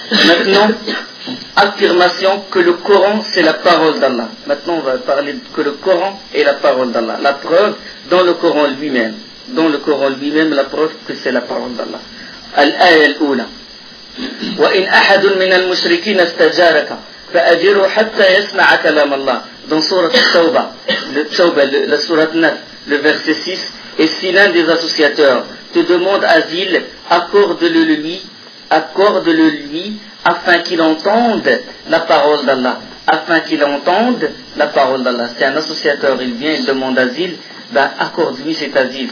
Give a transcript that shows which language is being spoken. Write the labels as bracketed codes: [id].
[fr] Maintenant, affirmation que le Coran, c'est la parole d'Allah. Maintenant, on va parler que le Coran est la parole d'Allah. La preuve, dans le Coran lui-même. Dans le Coran lui-même, la preuve que c'est la parole d'Allah. [ar] Al-Aya al-Ula. Wa in ahadun min al-mushrikin astajaraka. فأجره حتى يسمع كلام الله. [fr] Dans sourate Tawba, la sourate 9, le verset 6, et si l'un des associateurs te demande asile, accorde-le lui afin qu'il entende la parole d'Allah. Si un associateur il vient, il demande asile, ben accorde-lui cet asile.